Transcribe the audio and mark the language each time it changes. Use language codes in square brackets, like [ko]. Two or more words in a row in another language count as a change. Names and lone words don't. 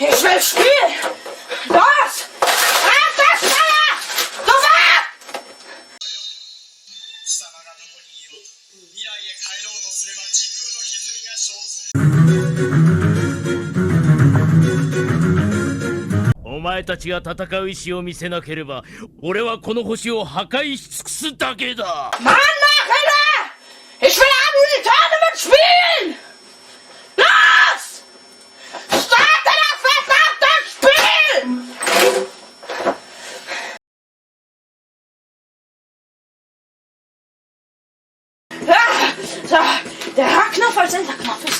[de] will spielen! Los! Abwärtsfeuer! Du warst! [ja] 貴様がどこにいようと未来へ帰ろうとすれば時空の歪みが生ずる。お前たちが戦う意志を見せなければ俺はこの星を破壊し尽くすだけだ。 [de] Mann, Nachhinein! Ich will am Tournament spielen! Los! Starte das verdammte Spiel! So, der H-Knopf als Enterknopf ist.